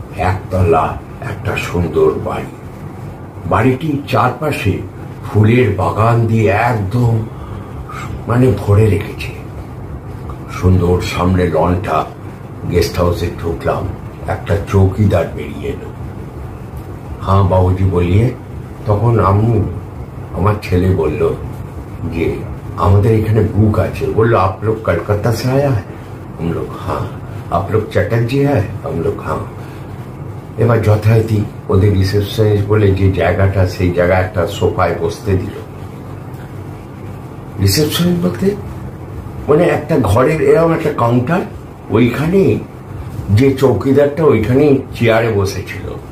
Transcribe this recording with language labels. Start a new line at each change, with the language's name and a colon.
Bangla: একতলা একটা সুন্দর বাড়ি। বাড়িটির চারপাশে ফুলের বাগান দিয়ে একদম ভরে রেখেছে। সুন্দর সামনে লনটা। গেস্ট হাউসে ঢুকলাম, একটা চৌকিদার বেরিয়ে এলো।
Hindi: হ্যাঁ বাবুজি বলিয়ে।
Bangla: তখন আমার ছেলে বলল যে আমাদের এখানে বুক আছে।
Hindi: বললো आप लोग कलकत्ता से आया है? हम लोग हाँ। आप लोग चटर्जी है? हम लोग हाँ।
Bangla: এবার যথারীতি ওদের রিসেপশনিস্ট বলে যে জায়গাটা, সেই জায়গায় একটা সোফায় বসতে দিল। রিসেপশনিস্ট বলতে একটা ঘরের এরকম একটা কাউন্টার, ওইখানে যে চৌকিদারটা ওইখানে চেয়ারে বসেছিল।